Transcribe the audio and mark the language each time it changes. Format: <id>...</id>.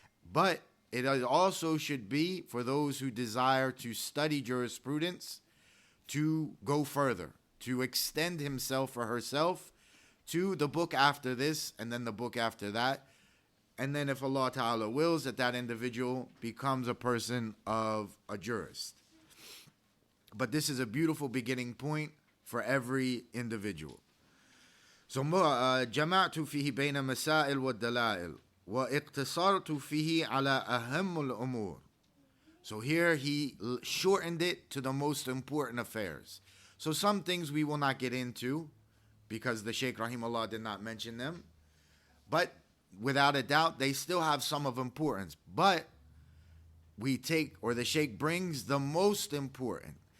<en>But it also should be for those who desire to study jurisprudence to go further, to extend himself or herself to the book after this and then the book after that. And then if Allah Ta'ala wills, that individual becomes a person of a jurist. But this is a beautiful beginning point for every individual.</en> <ar>So جمعت فيه بين مسائل والدلائل واقتصرت فيه على أهم الأمور.</ar> <en>So here he shortened it to the most important affairs. So some things we will not get into because the Shaykh rahimahullah did not mention them. But without a doubt, they still have some of importance. But we take, or the Shaykh brings the most important.</en>